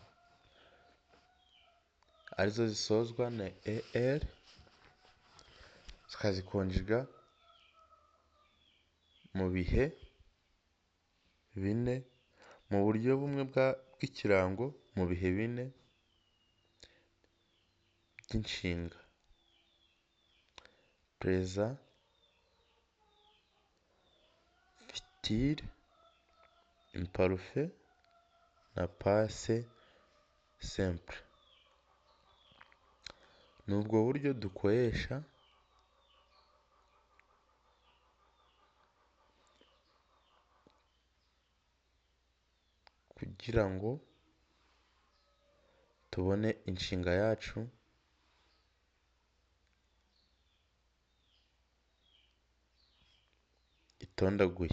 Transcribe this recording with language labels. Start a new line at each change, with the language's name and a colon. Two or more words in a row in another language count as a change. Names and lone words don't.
Kinyarwanda: arizo zisozwa na er, tukazikonjiga mu bihe bine mu buryo bumwe bw'ikirango, mu bihe bine by'inshinga:
French: présent, futur, imparfait na passé simple.
Kinyarwanda: Ni ubwo buryo dukoresha kugira ngo tubone inshinga yacu itondaguye.